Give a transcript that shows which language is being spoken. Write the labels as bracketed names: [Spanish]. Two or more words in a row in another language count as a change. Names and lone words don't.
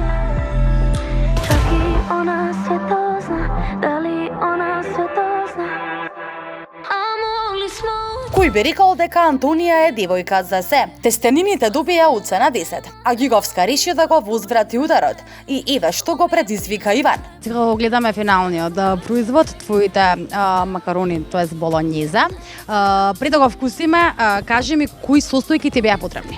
[Serbian] Čak i ona sve to zna. Da li ona sve to zna? A mogli smo. [Macedonian] Кој би рекол дека Антонија е девојка за се? Тестенините добија оцена 10, а Гиговска реши да го возврати ударот. И еве што го предизвика Иван. Сега го гледаме финалниот производ, твоите макарони, тоест болонјеза. Пред да го вкусиме, кажи ми кои состојки ти беа потребни?